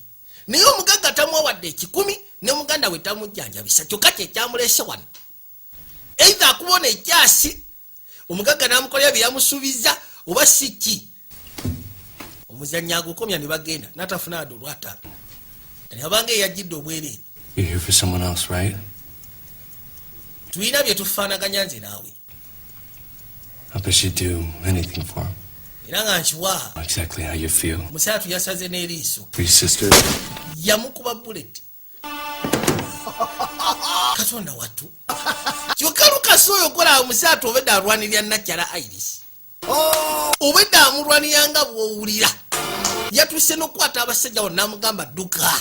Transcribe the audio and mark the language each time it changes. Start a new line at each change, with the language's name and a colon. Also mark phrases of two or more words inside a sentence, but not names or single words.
Ganda: Naye omugagga tamuwadde 10 ne muganda we tamujjanjabisa. Kyokka kye kyamulese wano. Either akubona ekyasi omugagga n'amukolera bye yamusuubiza oba siki. Omuzannyi agukomya ne bagenda n'atafuna ado lwataano. Yabanga eyajjidde obwereere.
English: You're here for someone else, right?
Ganda: Tulina bye tufaanaganya nze naawe.
English: I bet you do anything for him.
Ganda: Era nga nkiwa
English: Exactly how you feel.
Ganda: musatu yasaze n'eriiso.
English: For your sister.
Ganda: Yamukuba bullet. Katonda watu. Kyokka Lucas oyo kola musatu obedda alwanirira Nakyala Iris. Obedda amulwanirira nga bw'owulira. Yatuse n'okukwata abasajja bonna n'amugamba dduka.